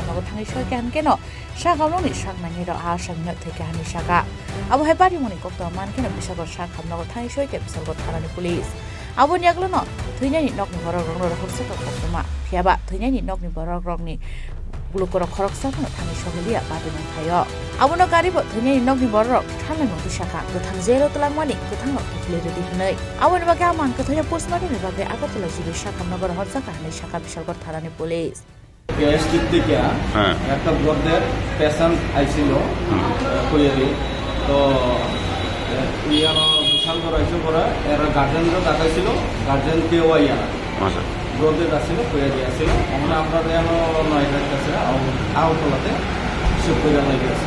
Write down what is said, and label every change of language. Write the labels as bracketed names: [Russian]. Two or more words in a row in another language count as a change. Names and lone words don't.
[Kok Borok] nogo thangi shokan keno shakham no ni shakmani ro a shamno theke hani shaka abo hai party moni kok to man keno bishalgor shakham nogo thangi shoike bishalgor tharani police abon yaglo no thuinani nok ni borok rong ro horse kok tuma phiaba thuinani nok ni borok rong ni bulukoro khoroksa no thani shogelia party mon thayo abono garibo thuinani nok ni borok thalang no shaka to thang zero tulang mani to thang no khile redi hnai abon ba ka man ko thoya postmortem ba ke akotla jibe shaka nogor horsa ka hani shaka bishalgor tharani police [Bangla] গ্যাস্ট্রিক থেকে হ্যাঁ একটা ব্লডের পেশেন্ট আইছিল কইয়ারি তো ইয়ানো বিশাল বড় আইসো পড়া এর গার্জেনরা দেখাইছিল গার্জেন কেউ আইয়া আচ্ছা ব্লডের আসছিল কইয়ারি আসছিল আমরা আমরা ইয়ানো নয়টার কাছে আউটলাতে সব কইরা লাগে আছে